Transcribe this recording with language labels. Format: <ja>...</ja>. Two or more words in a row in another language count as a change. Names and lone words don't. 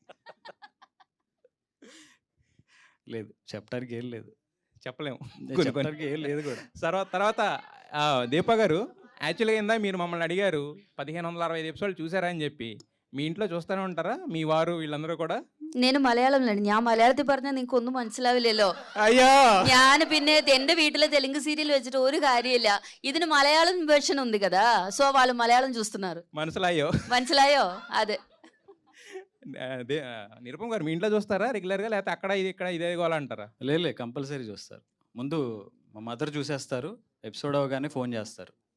<te>లేదు చెప్పడానికి ఏం లేదు, చెప్పలేము, చెప్పడానికి ఏం లేదు కూడా. తర్వాత దీపా గారు యాక్చువల్గా ఇందా మీరు మమ్మల్ని అడిగారు 1565 ఎపిసోడ్లు చూసారా అని చెప్పి. మీ ఇంట్లో చూస్తూనే ఉంటారా మీ వారు వీళ్ళందరూ కూడా?</te> <ml>నేను മലയാളത്തിലാണ്, ഞാൻ മലയാളത്തിൽ പറഞ്ഞാൽ നിങ്ങൾക്ക് ഒന്നും മനസ്സിലാവില്ലല്ലോ. അയ്യോ, ഞാൻ പിന്നെ എന്റെ വീട്ടിലെ തെലുങ്ക് సీరియల్ వెచ్చిട്ട് ഒരു കാര്യമില്ല.</ml> <te>ഇതിന് మలయాళం వెర్షన్ ఉంది కదా, సో వాళ్ళు మలయాళం చూస్తున్నారు. మనసులాయో అదే. నిరుపం గారు మీ ఇంట్లో చూస్తారా రెగ్యులర్గా, లేకపోతే అక్కడ ఇది ఇక్కడ ఇదే గోలంటారా? లేదు కంపల్సరీ చూస్తారు. ముందు మా మదర్ చూసేస్తారు, ఎపిసోడ్ అవగానే ఫోన్ చేస్తారు.</te>